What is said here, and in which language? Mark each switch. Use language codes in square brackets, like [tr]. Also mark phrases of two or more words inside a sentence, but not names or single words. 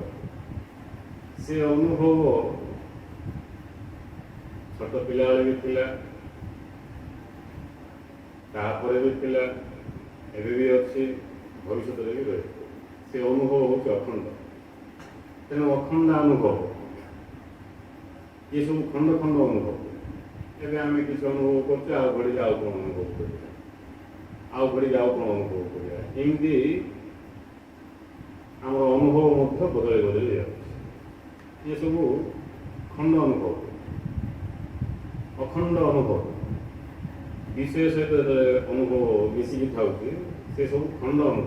[or] ସେ ଅନୁଭବ ଛୋଟ ପିଲାବେଳେ ବି ଥିଲା, ତାପରେ ବି ଥିଲା, ଏବେ ବି ଅଛି, ଭବିଷ୍ୟତରେ ବି ରହିବ। ସେ ଅନୁଭବ ହେଉଛି ଅଖଣ୍ଡ। ତେଣୁ ଅଖଣ୍ଡ ଅନୁଭବ [hi] ये सब खंड खंड अनुभव। [or] ଏବେ ଆମେ କିଛି ଅନୁଭବ କରୁଛେ, ଆଉ ଘଡ଼ିକି ଆଉ କ'ଣ ଅନୁଭବ କରିବା, ଆଉ ଘଡ଼ିକି ଆଉ କ'ଣ ଅନୁଭବ କରିବା, ଏମିତି ଆମର ଅନୁଭବ ମଧ୍ୟ ବଦଳି ବଦଳି ଯାଉଛି। ଏସବୁ ଖଣ୍ଡ ଅନୁଭବ। ଅଖଣ୍ଡ ଅନୁଭବ ବିଷୟ ସହିତ ଅନୁଭବ ମିଶିକି ଥାଉଛି, ସେ ସବୁ ଖଣ୍ଡ ଅନୁଭବ।